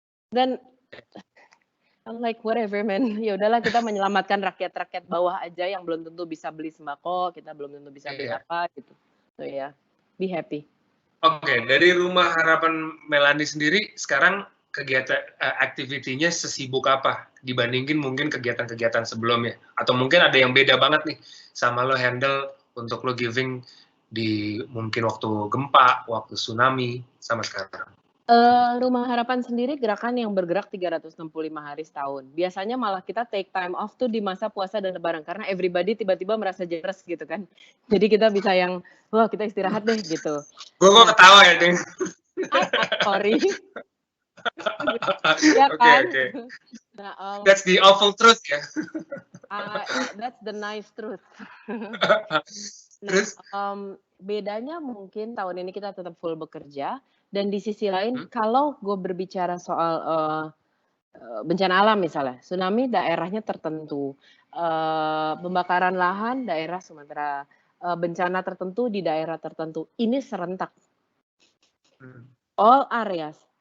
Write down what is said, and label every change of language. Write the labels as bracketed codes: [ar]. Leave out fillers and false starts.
[id] Dan [en] I'm like whatever man. [id] Ya udahlah kita menyelamatkan rakyat-rakyat bawah aja yang belum tentu bisa beli sembako, kita belum tentu bisa beli apa gitu. [en] So ya. Be happy. [id] Oke, dari Rumah Harapan Melani sendiri sekarang kegiatan aktivitinya sesibuk apa dibandingin mungkin kegiatan-kegiatan sebelumnya? Atau mungkin ada yang beda banget nih sama lo handle untuk lo giving di mungkin waktu gempa, waktu tsunami sama sekarang? Rumah Harapan sendiri gerakan yang bergerak 365 hari setahun. Biasanya malah kita [en] take time off [id] tuh di masa puasa dan lebaran karena everybody tiba-tiba merasa jeres gitu kan. Jadi kita bisa yang, wah kita istirahat deh gitu. Gue kok ketawa ya, Deng. [en] Sorry. [id] Ya kan? [en] Okay. Nah, that's the awful truth ya. That's the nice truth. [id] Terus? Bedanya mungkin tahun ini kita tetap full bekerja. Dan di sisi lain, kalau gue berbicara soal bencana alam misalnya, tsunami daerahnya tertentu, pembakaran lahan daerah Sumatera, bencana tertentu di daerah tertentu, ini serentak. [en] All areas.